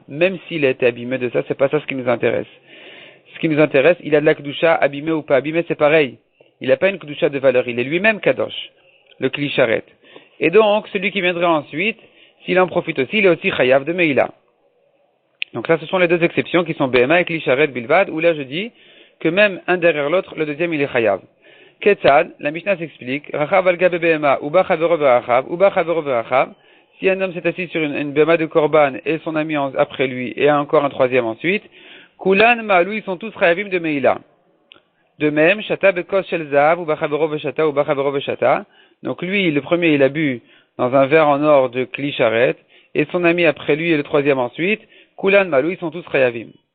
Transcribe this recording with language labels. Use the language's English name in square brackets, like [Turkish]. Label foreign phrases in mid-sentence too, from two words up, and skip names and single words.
[French] Même s'il a été abîmé de ça, c'est pas ça ce qui nous intéresse. Ce qui nous intéresse, il a de la Kedusha, abîmé ou pas abîmé, c'est pareil. Il n'a pas une Kedusha de valeur, il est lui-même Kadosh, le Kli-Sharet. Et donc, celui qui viendra ensuite, s'il en profite aussi, il est aussi chayav de Meila. Donc ça, ce sont les deux exceptions qui sont Bema et [Hebrew] כלי שרת בלבד, [French] où là je dis que même un derrière l'autre, le deuxième il est chayav. [Hebrew] Ketzad, [French] la Mishnah s'explique, [Hebrew] רכב על גבי במה, ובא חברו ורכב, [French] si un homme s'est assis sur une Bema de Korban et son ami après lui, et encore un troisième ensuite, [Hebrew] כולן מעלו, [French] ils sont tous chayavim de Meila. De même, [Hebrew] שתה בכוס של זהב, ובא חברו ושתה, [French] donc lui, le premier, il a bu dans un verre en or de Kli-Sharet, et son ami après lui et le troisième ensuite, [Hebrew] כולן מעלו, [French] ils sont tous Chayavim.